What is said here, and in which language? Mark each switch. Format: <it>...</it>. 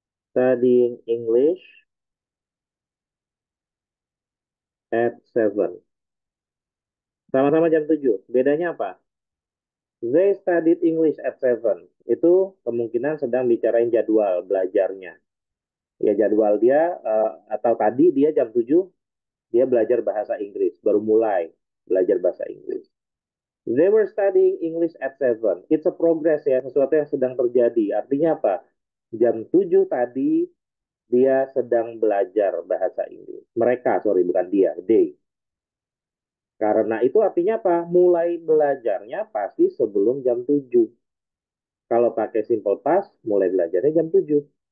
<en>studying English at 7.</en> <id>Sama-sama jam 7. Bedanya apa?</id> <en>They studied English at 7.</en> <id>Itu kemungkinan sedang bicarain jadwal belajarnya. Ya jadwal dia atau tadi dia jam 7 dia belajar bahasa Inggris, baru mulai belajar bahasa Inggris.</id> <en>They were studying English at 7. It's a progress</en> <id>ya, sesuatu yang sedang terjadi. Artinya apa? Jam 7 tadi dia sedang belajar bahasa Inggris. Mereka, sorry, bukan dia, they. Karena itu artinya apa? Mulai belajarnya pasti sebelum jam 7. Kalau pakai simple past, mulai belajarnya jam 7.</id>